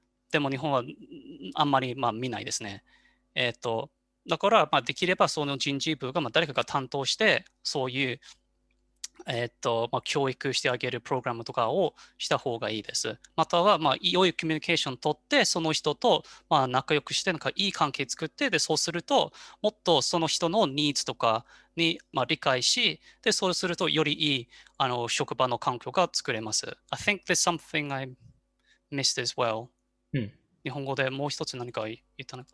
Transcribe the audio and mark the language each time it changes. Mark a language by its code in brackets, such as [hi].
[ja] でも日本はあんまり、見ないですね。だから、できればその人事部が、誰かが担当して、そういう、教育してあげるプログラムとかをした方がいいです。または、良いコミュニケーションを取って、その人と、仲良くして、いい関係作って、で、そうすると、もっとその人のニーズとかに、理解し、で、そうすると、よりいい、職場の環境が作れます。 [en] I think there's something I missed as well. [ja] 日本語でもう一つ何か言ったの？